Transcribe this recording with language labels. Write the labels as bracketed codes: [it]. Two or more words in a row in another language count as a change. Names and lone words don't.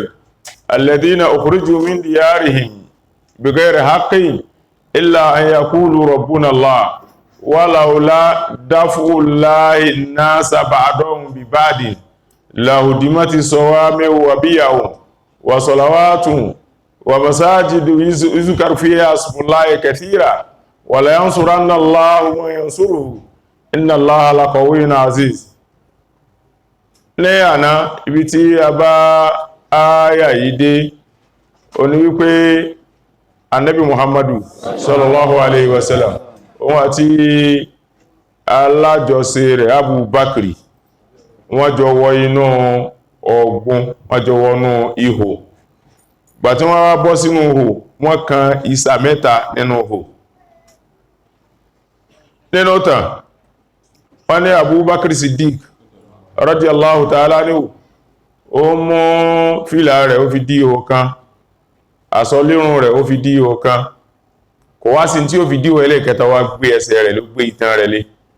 [ar] الذين أخرجوا من ديارهم بغير حق إلا أن يقولوا ربنا الله ولولا دفع الله الناس بعضهم ببعض لهدمت الصوامع وبيع وصلوات ومساجد يذكر فيها اسم الله كثيرا ولا ينصرن الله من ينصره إن الله لقوي عزيز. [yo] ní àná ibi tí a bá ááyà yìí dé ó ní wípé Ànábì Muhammadu [ar] صلى الله عليه وسلم [yo] òun àti alájọṣe rẹ̀ Abu Bakri wọ́n jọ wọ inú ọ̀gbun, wọ́n jọ wọnú ihò. Gbà tí wọ́n wá bọ́ sínú ihò, wọ́n kan ìsà mẹ́ta nínú ihò. Nínú tàn wọ́n ní Abu Bakr Siddiq [ar] رضي الله تعالى عنه [yo] ó mú fìlà rẹ̀ ó fi dí ihò kan, àsọlérùn rẹ̀ ó fi dí ihò kan, kò wá sí tí ó fi dí ihò ẹlẹ́ẹ̀kẹta, wá gbé ẹsẹ̀ rẹ̀ ló gbé itan rẹ̀ lé.